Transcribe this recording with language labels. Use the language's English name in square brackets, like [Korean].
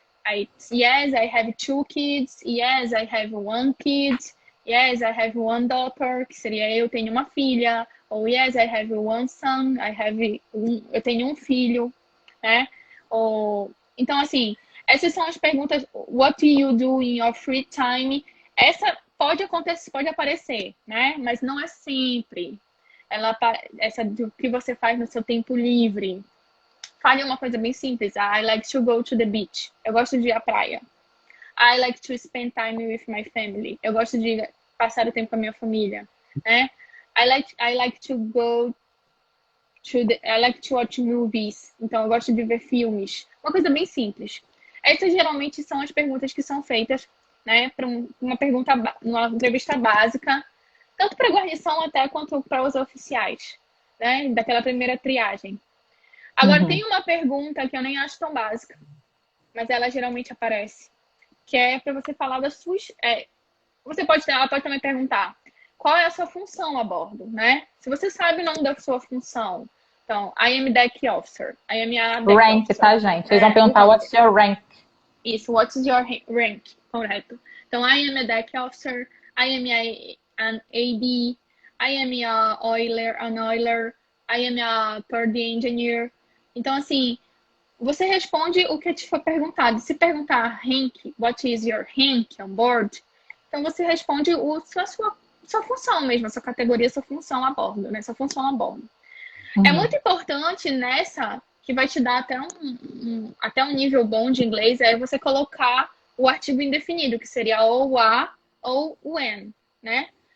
[English] Aí, yes, I have two kids. Yes, I have one kid. Yes, I have one daughter, [Portuguese] que seria eu tenho uma filha. Ou [English] yes, I have one son. [Portuguese] Eu tenho um filho, né? Então, assim, essas são as perguntas. [English] What do you do in your free time? [Portuguese] Essa pode acontecer, pode aparecer, né? Mas não é sempre. Essa do que você faz no seu tempo livre. Fale uma coisa bem simples. [English] I like to go to the beach. [Portuguese] Eu gosto de ir à praia. [English] I like to spend time with my family. [Portuguese] Eu gosto de passar o tempo com a minha família, né? [English] I like to go I like to watch movies. [Portuguese] Então eu gosto de ver filmes. Uma coisa bem simples. Essas geralmente são as perguntas que são feitas, né, para uma entrevista básica, tanto para guarnição até quanto para os oficiais, né, daquela primeira triagem. Agora Uhum. tem uma pergunta que eu nem acho tão básica, mas ela geralmente aparece. que é para você falar das suas. Ela pode também perguntar qual é a sua função a bordo, né? Se você sabe o nome da sua função. [English] Então, I am deck officer. I am a deck Rank, officer. [Portuguese] tá, gente? Eles vão perguntar [English] what's your rank. Isso, what's your rank? Correto. Então, I am a deck officer. I am an AD. I am an oiler. I am a third engineer. [Portuguese] Então, assim, você responde o que te foi perguntado. Se perguntar rank, [English] what is your rank on board? [Portuguese] Então, você responde sua função mesmo, sua categoria, sua função a bordo, né? Sua função a bordo. É muito importante nessa, que vai te dar até um nível bom de inglês, é você colocar o artigo indefinido, que seria ou a ou o an, né?